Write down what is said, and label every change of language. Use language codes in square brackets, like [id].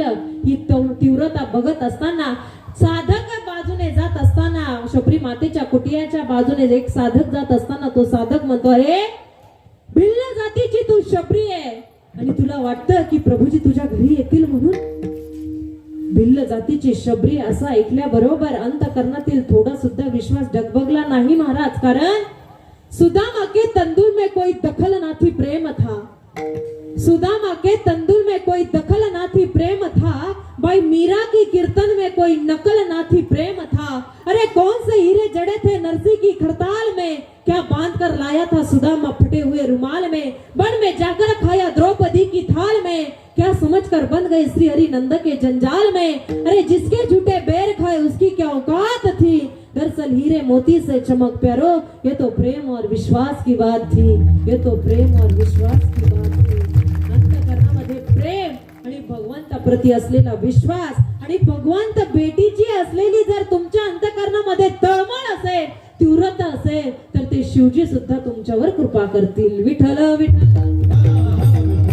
[mr] ही तीव्रता बघत असताना साधक बाजूने जात असताना, शबरी मातेच्या कुटियाच्या बाजूने एक साधक जात असताना तो साधक म्हणतो, अरे भिल्ल जातीची तू शबरी आहे आणि तुला वाटतं की प्रभूजी तुझ्या घरी येतील म्हणून? भिल्ल जातीची शबरी असं ऐकल्याबरोबर अंतकरणातील थोडा सुद्धा विश्वास डगबगला नाही महाराज. कारण [hi] सुदामा के तंदूर में कोई दखल ना थी प्रेम था, सुदामा के तंदूर में कोई दखल ना थी प्रेम था, भाई मीरा की कीर्तन में कोई नकल ना थी प्रेम था. अरे कौन से हीरे जड़े थे नरसी की खड़ताल में, क्या बांध कर लाया था सुदामा फटे हुए रुमाल में, बन में जाकर खाया द्रौपदी की थाल में, क्या समझकर बन गए श्री हरि नंद के जंजाल में. अरे जिसके झूठे बैर खाए उसकी क्या औकात थी, दरअसल हीरे मोती से चमक प्यारो, ये तो प्रेम और विश्वास की बात थी, ये तो प्रेम और विश्वास की बात थी. [mr] अंतकरणामध्ये प्रेम आणि भगवंताप्रती असलेला विश्वास आणि भगवंत भेटीची असलेली जर तुमच्या अंतकरणामध्ये तळमळ असेल, तीव्रता असेल, तर ते शिवजी सुद्धा तुमच्यावर कृपा करतील. विठ्ठल विठ्ठल.